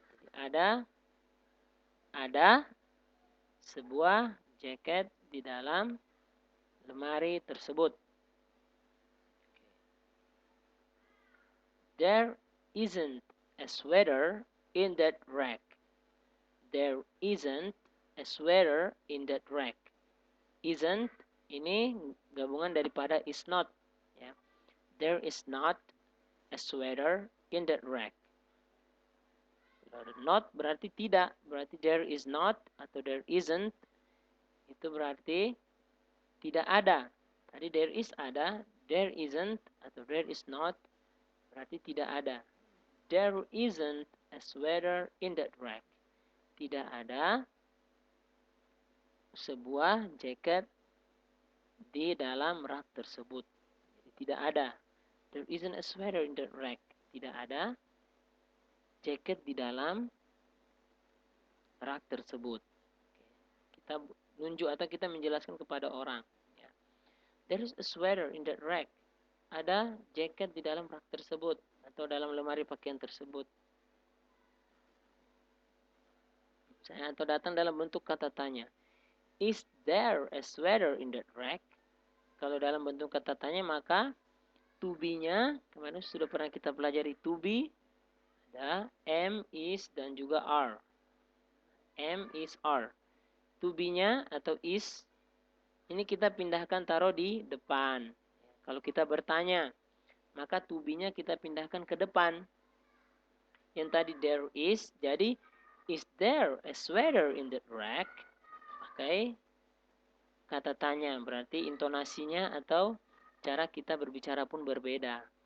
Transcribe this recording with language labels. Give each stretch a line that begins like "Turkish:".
Indonesian: Ada sebuah jaket di dalam lemari tersebut.
English: There isn't a sweater in that rack. There isn't a sweater in that rack.
Indonesian: Isn't ini gabungan daripada is not. Ya.
English: There is not a sweater in that rack.
Indonesian: Not berarti tidak. Berarti
English: there is not
Indonesian: atau
English: there isn't.
Indonesian: Itu berarti tidak ada. Tadi there is ada.
English: There isn't atau there is not.
Indonesian: Berarti tidak ada.
English: There isn't a sweater in that rack.
Indonesian: Tidak ada sebuah jaket di dalam rak tersebut. Jadi tidak ada.
English: There isn't a sweater in that rack.
Indonesian: Tidak ada jaket di dalam rak tersebut. Kita nunjuk atau kita menjelaskan kepada orang. Ya.
English: There is a sweater in that rack.
Indonesian: Ada jaket di dalam rak tersebut atau dalam lemari pakaian tersebut. Atau datang dalam bentuk kata tanya.
English: Is there a sweater in that rack?
Indonesian: Kalau dalam bentuk kata tanya maka to be-nya kemarin sudah pernah kita pelajari to be ada am, is dan juga are. Am, is, are. To be-nya atau is ini kita pindahkan taruh di depan. Kalau kita bertanya, maka to be-nya kita pindahkan ke depan. Yang tadi
English: there is,
Indonesian: jadi
English: is there a sweater in that rack?
Indonesian: Oke. Kata tanya berarti intonasinya atau cara kita berbicara pun berbeda.